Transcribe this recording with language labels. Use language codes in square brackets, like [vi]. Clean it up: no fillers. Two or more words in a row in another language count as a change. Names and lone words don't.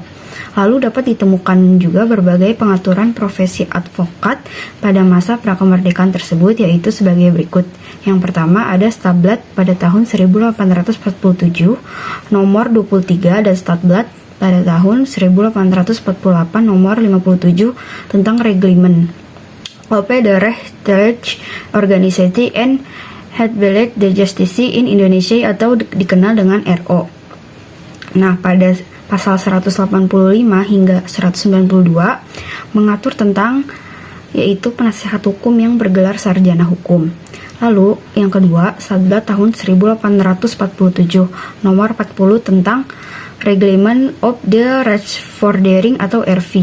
[id] Lalu dapat ditemukan juga berbagai pengaturan profesi advokat pada masa prakemerdekaan tersebut, yaitu sebagai berikut. Yang pertama ada Stadblad pada tahun 1847 nomor 23 dan Stadblad pada tahun 1848 nomor 57 tentang [nl] Reglement op de Rechtsstaat Organisatie en het Beleid de Justitie in Indonesia [id] atau dikenal dengan RO. Nah, pada pasal 185 hingga 192 mengatur tentang yaitu penasihat hukum yang bergelar sarjana hukum. Lalu yang kedua, Stadblad tahun 1847 nomor 40 tentang [nl] Reglement op de Rechtsvordering [id] atau RV.